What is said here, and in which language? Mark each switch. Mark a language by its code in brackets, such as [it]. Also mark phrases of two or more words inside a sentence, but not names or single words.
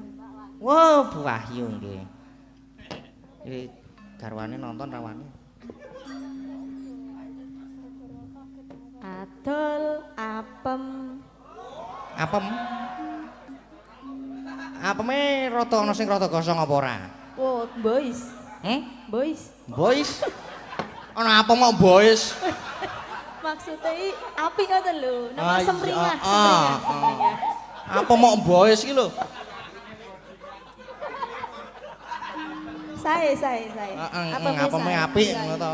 [jv] Wah, Bu Wahyu nggih. Iki garwane nonton rawane. Adol apem. Apem? Apeme rada ana sing rada gosong apa ora? Oh, boys. Boys. Boys? Ana apa mau boys? Maksudnya api ngoten lho, nama Ah, iya, semringan, ah, semringan. Apa mau boys iki lho? Saya. Apa me apik ngono to.